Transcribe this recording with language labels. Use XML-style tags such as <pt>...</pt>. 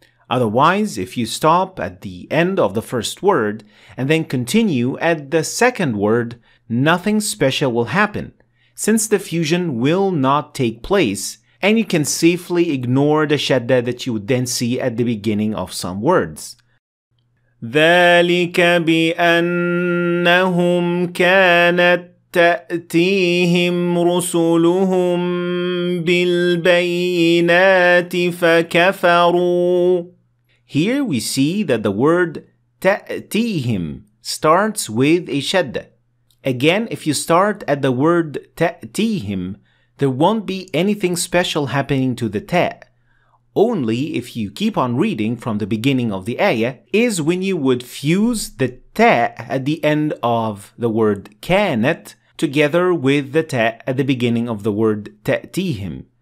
<en>Otherwise, if you stop at the end of the first word and then continue at the second word, nothing special will happen, since the fusion will not take place, and you can safely ignore the shadda that you would then see at the beginning of some words.</en> <ar>ذَلِكَ بِأَنَّهُمْ كَانَتْ تأتيهم رسلهم بالبينات فكفروا.</ar> <en>Here we see that the word تأتيهم starts with a shadda. Again, if you start at the word تأتيهم, there won't be anything special happening to the ta. Only if you keep on reading from the beginning of the ayah is when you would fuse the ta at the end of the word كانت together with the ta at the beginning of the word تأتيهم.</en>